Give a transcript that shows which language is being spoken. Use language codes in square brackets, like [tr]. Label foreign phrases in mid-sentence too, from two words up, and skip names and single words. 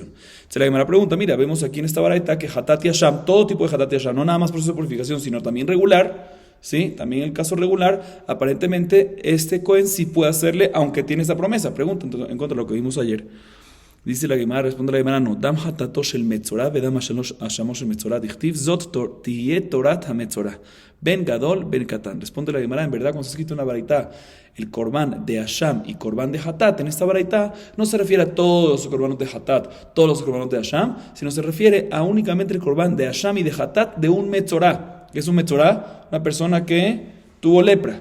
[es] Se la Gemara pregunta, mira, vemos aquí en esta baraita que hatat y hasham, todo tipo de hatat y hasham, no nada más proceso de purificación, sino también regular, ¿sí? También en el caso regular, aparentemente este Cohen sí puede hacerle, aunque tiene esa promesa. Pregunta, entonces, en contra de lo que vimos ayer. Dice la Gemara, responde la Gemara, no. [he] דם חטאתו של מצורע, ודם אשמו של מצורע, דכתיב, זאת תהיה תורת המצורע, בן גדול, בן קטן. [es] Responde la Gemara, en verdad, cuando se ha escrito en la baraita, el korban de hasham y korban de hatat, en esta baraita, no se refiere a todos los korbanos de hatat, todos los korbanos de hasham, sino se refiere a únicamente el korban de hasham y de hatat de un metzora. ¿Qué es un metzora? Una persona que tuvo lepra.